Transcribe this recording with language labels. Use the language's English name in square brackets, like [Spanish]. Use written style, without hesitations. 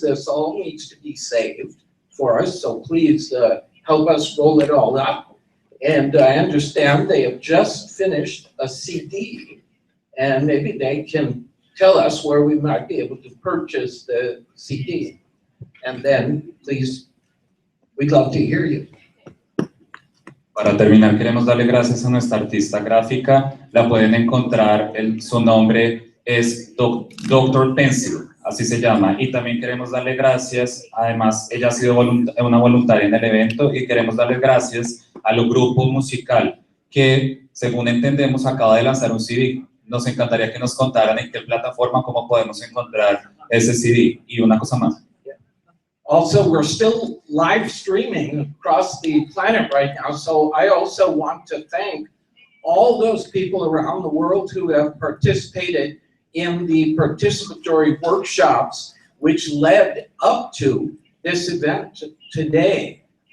[English] This all needs to be saved for us, so please help us roll it all up. And I understand they have just finished a CD, and maybe they can tell us where we might be able to purchase the CD. And then, please, we'd love to hear you. [Spanish] Para terminar, queremos darle gracias a nuestra artista gráfica. La pueden encontrar, su nombre es Dr. Pencil, así se llama. Y también queremos darle gracias, además, ella ha sido una voluntaria en el evento, y queremos darle gracias al grupo musical que, según entendemos, acaba de lanzar un CD. Nos encantaría que nos contaran en qué plataforma, cómo podemos encontrar ese CD. Y una cosa más. [English] Also, we're still live streaming across the planet right now, so I also want to thank all those people around the world who have participated in the participatory workshops which led up to this event today.